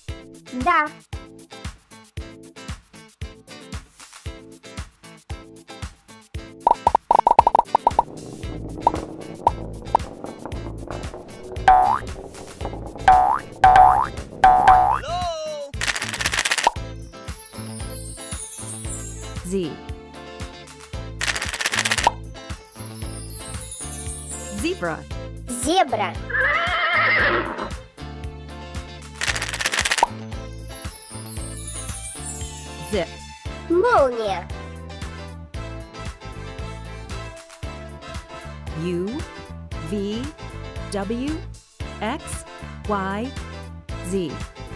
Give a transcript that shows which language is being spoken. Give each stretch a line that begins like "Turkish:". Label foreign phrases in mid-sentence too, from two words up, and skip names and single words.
Russian: Да.
English: Hello. Z. Zebra.
Russian: Зебра.
English: Zip.
Russian: Молния.
English: U V W X Y Z.